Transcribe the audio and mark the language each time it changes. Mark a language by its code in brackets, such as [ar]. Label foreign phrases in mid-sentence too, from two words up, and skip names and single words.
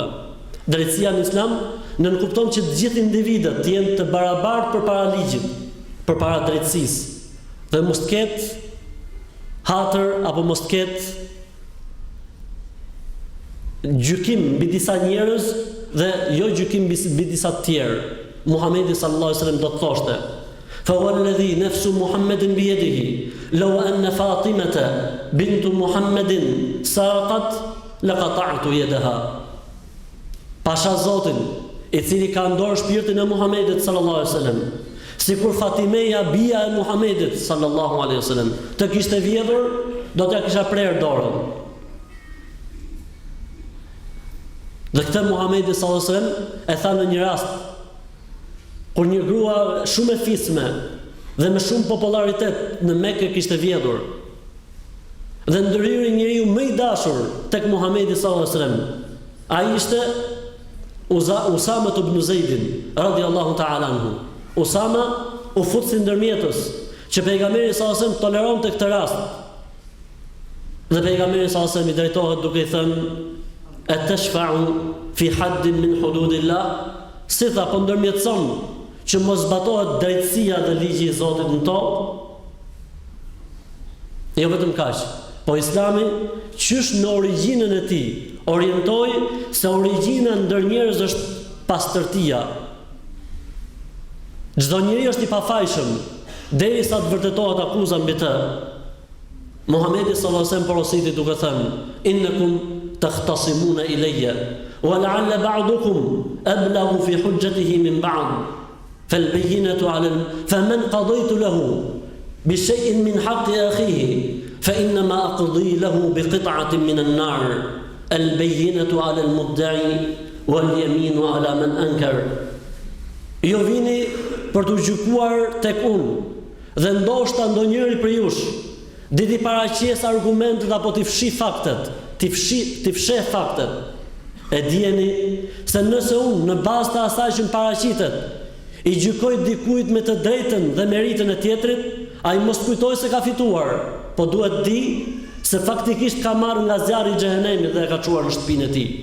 [sq] Drejtësia në Islam nënkupton që të gjithë individët të jenë të barabartë përpara ligjit, përpara drejtësisë, dhe mos të ketë hatër apo mos të ketë gjykim mbi disa njerëz dhe jo gjykim mbi disa të tjerë. Muhamedi [ar] صلى الله عليه وسلم [sq] do të thoshte: [ar] "فوالذي نفس محمد بيده لو أن فاطمة بنت محمد سرقت لقطعت يدها." [sq] Pasha Zotin, i cili ka në dorë shpirtin e Muhamedit [ar] صلى الله عليه وسلم, [sq] sikur Fatimeja bia e Muhamedit [ar] صلى الله عليه وسلم [sq] të kishte vjedhur, do t'ja kisha prerë dorën. Dhe këtë Muhamedi [ar] صلى الله عليه وسلم [sq] e tha në një rast kur një grua shumë e fisme dhe me shumë popularitet në Mekë kishte vjedhur. Dhe ndërhyri njeriu më i dashur tek Muhamedi [ar] صلى الله عليه وسلم. [sq] Ai ishte Usama ibn Zaidin [ar] رضي الله تعالى عنه. [sq] Usama u fut si ndërmjetës që pejgamberi [ar] صلى الله عليه وسلم [sq] toleronte këtë rast. Dhe pejgamberi [ar] صلى الله عليه وسلم [sq] i drejtohet duke i thënë: [ar] "أتشفع في حد من حدود الله?" [sq] Si tha, po ndërmjetëson që mos zbatohet drejtësia dhe ligji i Zotit në tokë? Jo vetëm kaq, po Islami qysh në origjinën e tij orientoi se origjina ndër njerëz është pastërtia. Çdo njeri është i pafajshëm derisa të vërtetohet akuza mbi të. Muhamedi [ar] صلى الله عليه وسلم [sq] porositi duke thënë: [ar] "إنكم تختصمون إلي ولعل بعضكم أبلغ في حجته من بعض فالبينة على فمن قضيت له بشيء من حق أخيه فإنما أقضي له بقطعة من النار البينة على المدعي واليمين على من أنكر." [sq] Jo vini për të gjykuar tek unë, dhe ndoshta ndonjëri për jush diti paraqes argumentet apo t'i fshi faktet, t'i fsheh faktet. E dijeni se nëse unë në bazë të asaj që më paraqitet i gjykoj dikujt me të drejtën dhe meritën e tjetrit, ai mos kujtoj se ka fituar, po duhet di se faktikisht ka marrë nga zjarri i xhehenemit dhe e ka çuar në shtëpinë e tij.